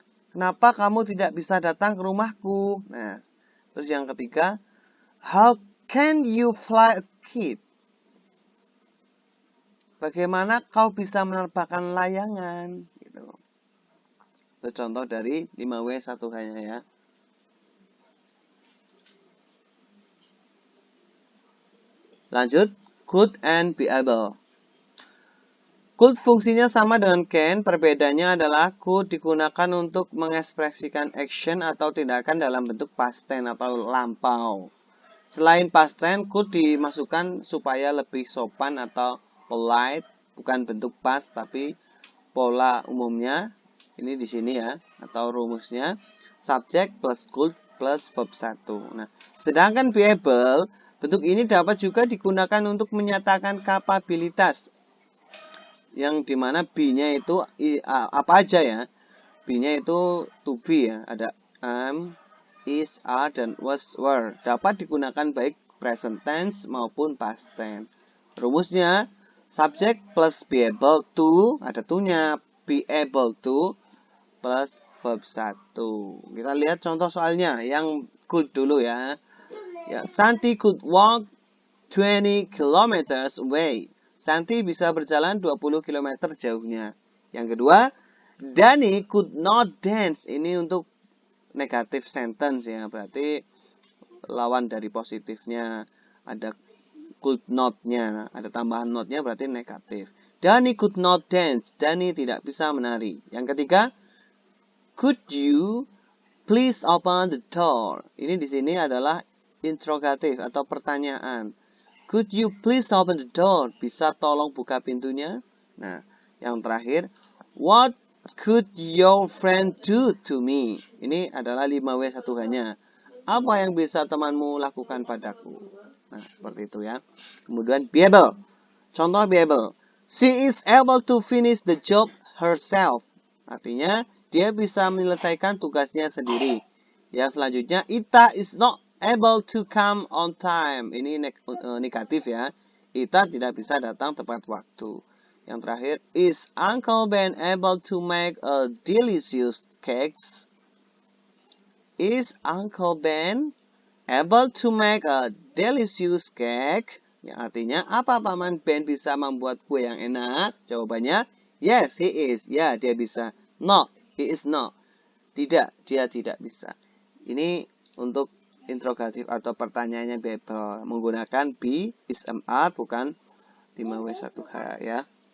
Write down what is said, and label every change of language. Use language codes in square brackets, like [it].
[id] Kenapa kamu tidak bisa datang ke rumahku? Nah, terus yang ketiga, [en] how can you fly a kite? [id] Bagaimana kau bisa menerbangkan layangan? Gitu. Itu contoh dari 5W 1H-nya ya. Lanjut, could and be able. Could fungsinya sama dengan can, perbedaannya adalah could digunakan untuk mengekspresikan action atau tindakan dalam bentuk past tense atau lampau. Selain past tense, could dimasukkan supaya lebih sopan atau polite, bukan bentuk past tapi pola umumnya Ini di sini ya, atau rumusnya subject plus could plus verb 1. Nah, sedangkan be able, bentuk ini dapat juga digunakan untuk menyatakan kapabilitas. Yang dimana be-nya itu apa aja ya? Be-nya itu to be ya, ada am, is, are, dan was, were. Dapat digunakan baik present tense maupun past tense. Rumusnya subject plus be able to, ada to-nya, be able to plus verb 1. Kita lihat contoh soalnya yang could dulu ya. [en] Ya, Santi could walk 20 kilometers away. [id] Santi bisa berjalan 20 km jauhnya. Yang kedua, [en] Danny could not dance. [id] Ini untuk negative sentence ya, berarti lawan dari positifnya. Ada could not-nya, ada tambahan not-nya berarti negatif. [en] Danny could not dance. [id] Danny tidak bisa menari. [en] Yang ketiga, could you please open the door? [id] Ini di sini adalah interrogatif atau pertanyaan. [en] Could you please open the door? [id] Bisa tolong buka pintunya? Nah, yang terakhir, [en] what could your friend do to me? [id] Ini adalah 5W1H-nya. Apa yang bisa temanmu lakukan padaku? Nah, seperti itu ya. Kemudian be able. Contoh be able. [en] She is able to finish the job herself. [id] Artinya, dia bisa menyelesaikan tugasnya sendiri. Yang selanjutnya, [en] Ita is not able to come on time. [id] Ini negatif ya. Ita tidak bisa datang tepat waktu. Yang terakhir, [en] is Uncle Ben able to make a delicious cakes? Is Uncle Ben able to make a delicious cake? [id] Yang artinya, apa Paman Ben bisa membuat kue yang enak? [en] Jawabannya, yes, he is. [id] Ya, dia bisa. [en] No, he is not. [id] Tidak, dia tidak bisa. Ini untuk interrogatif atau pertanyaannya be able. Menggunakan be, is, am, are, bukan 5W1H ya.